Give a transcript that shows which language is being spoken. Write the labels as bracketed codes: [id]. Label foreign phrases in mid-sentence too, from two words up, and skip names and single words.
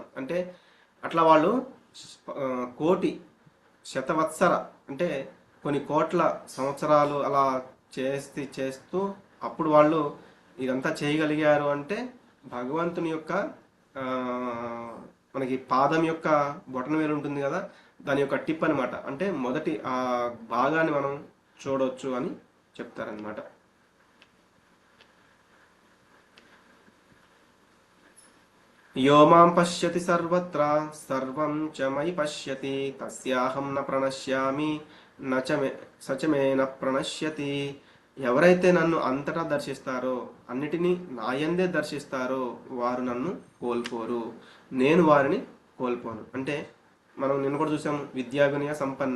[te] అంటే అట్లా వాళ్ళు కోటి శతవత్సర అంటే కొన్ని కోట్ల సంవత్సరాలు అలా చేస్తూ అప్పుడు వాళ్ళు ఇదంతా చేయగలిగారు. అంటే భగవంతుని యొక్క మనకి పాదం యొక్క బొటన వేలు ఉంటుంది కదా, దాని యొక్క టిప్ అనమాట. అంటే మొదటి ఆ భాగాన్ని మనం చూడవచ్చు అని చెప్తారనమాట. [sa] యో మాం పశ్యతి సర్వత్ర సర్వం చ మయి పశ్యతి తస్యాహం న ప్రణశ్యామి సచమే న ప్రణశ్యతి. [te] ఎవరైతే నన్ను అంతటా దర్శిస్తారో, అన్నిటినీ నాయందే దర్శిస్తారో వారు నన్ను కోల్పోరు, నేను వారిని కోల్పోను. అంటే మనం నిన్న కూడా చూసాము, [sa] విద్యా వినయ సంపన్నే.